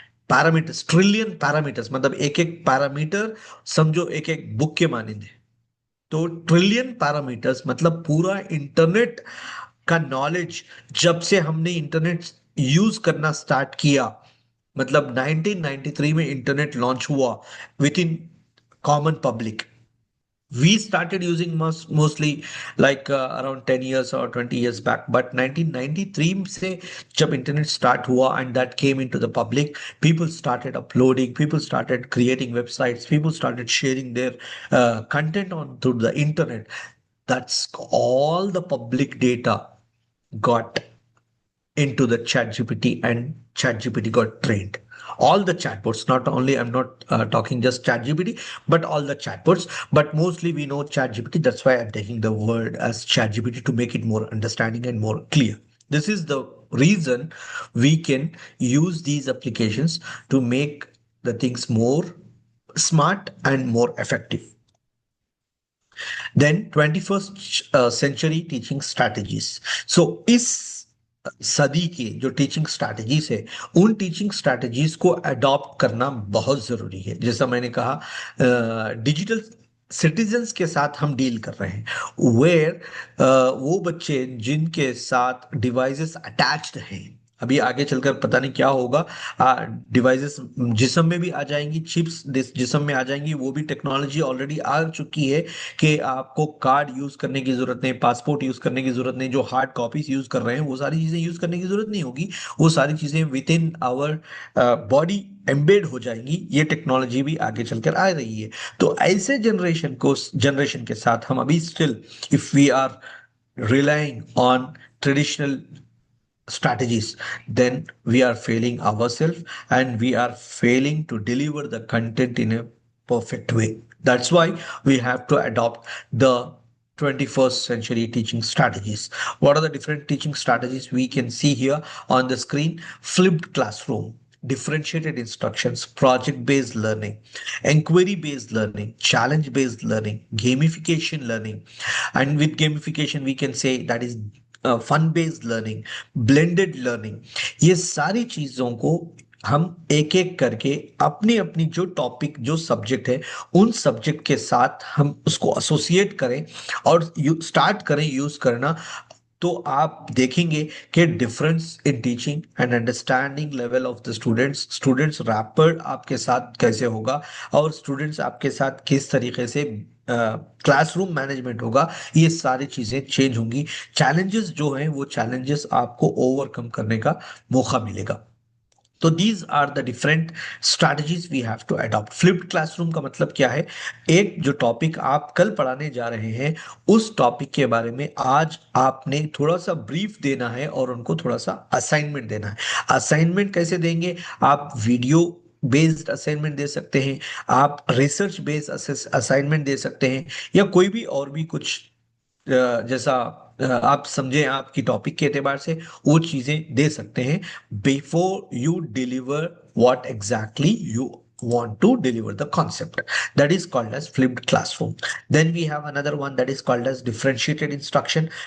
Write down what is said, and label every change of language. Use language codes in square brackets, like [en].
[ur] Parameters, trillion parameters, مطلب ایک ایک پیرامیٹر سمجھو ایک ایک بک کے مانند ہے. تو ٹریلین پیرامیٹرس مطلب پورا انٹرنیٹ کا نالج, جب سے ہم نے انٹرنیٹ یوز کرنا سٹارٹ کیا, مطلب 1993 میں انٹرنیٹ لانچ ہوا [en] With in common public. We started using mostly like around 10 years or 20 years back, but 1993 [ur] سے جب انٹرنیٹ اسٹارٹ ہوا [en] and that came into the public, people started uploading, people started creating websites, people started sharing their content on through the internet. That's all the public data got into the ChatGPT, and ChatGPT got trained. All the chatbots, not only, I'm not talking just ChatGPT, but all the chatbots, but mostly we know ChatGPT. That's why I'm taking the word as ChatGPT to make it more understanding and more clear. This is the reason we can use these applications to make the things more smart and more effective. Then 21st century teaching strategies. [ur] So is صدی کی جو teaching strategies ہے, in teaching strategies کو adapt کرنا بہت ضروری ہے. جیسا میں نے کہا, ڈیجیٹل سٹیزنز کے ساتھ ہم ڈیل کر رہے ہیں, ویئر وہ بچے جن کے ساتھ ڈیوائسز اٹیچڈ ہیں. ابھی آگے چل کر پتہ نہیں کیا ہوگا, ڈیوائسز جسم میں بھی آ جائیں گی, چپس جسم میں آ جائیں گی. وہ بھی ٹیکنالوجی آلریڈی آ چکی ہے کہ آپ کو کارڈ یوز کرنے کی ضرورت نہیں, پاسپورٹ یوز کرنے کی ضرورت نہیں, جو ہارڈ کاپیز یوز کر رہے ہیں وہ ساری چیزیں یوز کرنے کی ضرورت نہیں ہوگی. وہ ساری چیزیں [en] with in our body embed [ur] ہو جائیں گی. یہ ٹیکنالوجی بھی آگے چل کر آ رہی ہے. تو ایسے جنریشن کے ساتھ ہم ابھی [en] Still if we are relying on traditional strategies, then we are failing ourselves and we are failing to deliver the content in a perfect way. That's why we have to adopt the 21st century teaching strategies. What are the different teaching strategies we can see here on the screen? Flipped classroom, differentiated instructions, project-based learning, inquiry-based learning, challenge-based learning, gamification learning. And with gamification, we can say that is fun based learning, blended learning. [ur] یہ ساری چیزوں کو ہم ایک ایک کر کے اپنی اپنی جو ٹاپک جو سبجیکٹ ہے ان سبجیکٹ کے ساتھ ہم اس کو ایسوسیٹ کریں اور اسٹارٹ کریں یوز کرنا. تو آپ دیکھیں گے کہ [en] difference in teaching and understanding level of the students rapid [ur] آپ کے ساتھ کیسے ہوگا, اور اسٹوڈنٹس آپ کے ساتھ کس طریقے سے کلاس روم مینجمنٹ ہوگا. یہ ساری چیزیں چینج ہوں گی. چیلنجز جو ہیں وہ چیلنجز آپ کو اوور کم کرنے کا موقع ملے گا. [en] تو these are the different strategies we have to adopt. [ur] فلپڈ class room کا مطلب کیا ہے؟ ایک جو ٹاپک آپ کل پڑھانے جا رہے ہیں اس ٹاپک کے بارے میں آج آپ نے تھوڑا سا بریف دینا ہے اور ان کو تھوڑا سا اسائنمنٹ دینا ہے. اسائنمنٹ کیسے دیں گے؟ آپ ویڈیو بیسڈ اسائنمنٹ دے سکتے ہیں, آپ ریسرچ بیسڈ اسائنمنٹ دے سکتے ہیں, یا کوئی بھی اور بھی کچھ جیسا آپ سمجھیں آپ کی ٹاپک کے اعتبار سے وہ چیزیں دے سکتے ہیں [en] Before you deliver what exactly you want to deliver the concept. That is called as flipped classroom. Then we have another one that is called as differentiated instruction.